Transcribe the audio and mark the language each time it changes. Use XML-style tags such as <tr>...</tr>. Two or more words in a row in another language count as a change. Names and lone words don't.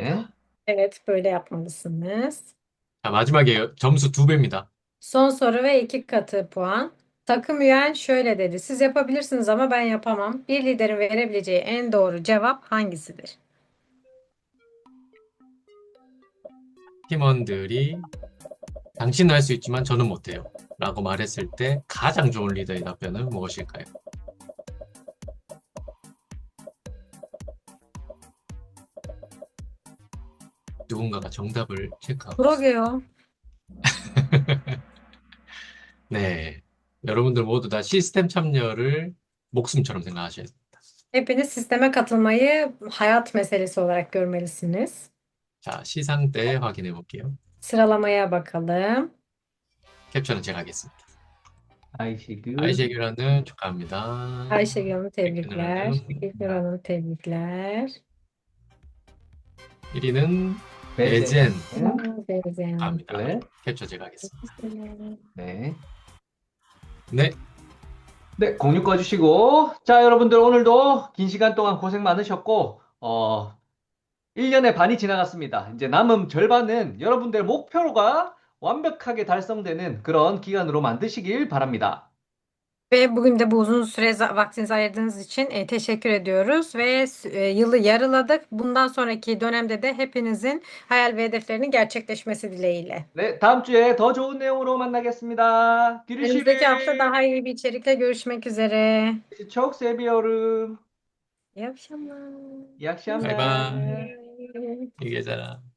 <ko>됩니다.</ko> <tr>Evet, böyle yapmalısınız.</tr> <ko>자, 마지막에 점수 2배입니다.</ko> <tr>Son soru ve 2 katı puan. Takım üyen şöyle dedi. Siz yapabilirsiniz ama ben yapamam. Bir liderin verebileceği en doğru cevap hangisidir?</tr> <ko>팀원들이 당신은 할 수 있지만 저는 못해요. 라고 말했을 때 가장 좋은 리더의 답변은 무엇일까요? 누군가가 정답을 체크하고 있어요. 그러게요. 네. 여러분들 모두 다 시스템 참여를 목숨처럼 생각하셔야 돼요.</ko> <tr>Hepiniz sisteme katılmayı hayat meselesi olarak görmelisiniz.</tr> <ko>자, 시상대 확인해 볼게요.</ko> <tr>Sıralamaya bakalım.</tr> <ko>캡처는 제가 하겠습니다. 아이시그. 아이셰규 라는 축하합니다.</ko> <tr>Ayşegül Hanım</tr> <ko>백균</ko> <tr>tebrikler.</tr> <ko>라는</ko> <tr>İlknur Hanım tebrikler.</tr> <ko>1위는 베젠. 베젠</ko> <tr>Beyzen.</tr> <ko>축하합니다. 네. 캡처 제가 하겠습니다. 네. 네, 네, 공유 꺼주시고. 자, 여러분들 오늘도 긴 시간 동안 고생 많으셨고, 1년의 반이 지나갔습니다. 이제 남은 절반은 여러분들 목표가 완벽하게 달성되는 그런 기간으로 만드시길 바랍니다.</ko> <tr>Ve bugün de bu uzun süre vaktinizi ayırdığınız için teşekkür ediyoruz ve yılı yarıladık. Bundan sonraki dönemde de hepinizin hayal ve hedeflerinin gerçekleşmesi dileğiyle.</tr> <ko>네, 다음 주에 더 좋은 내용으로 만나겠습니다.</ko> <tr>Önümüzdeki hafta 귀르시리 daha iyi bir içerikle görüşmek üzere. çok seviyorum. İyi akşamlar. İyi akşamlar.</tr> <en>bye bye. Bye.</en> <ko>이게 자</ko>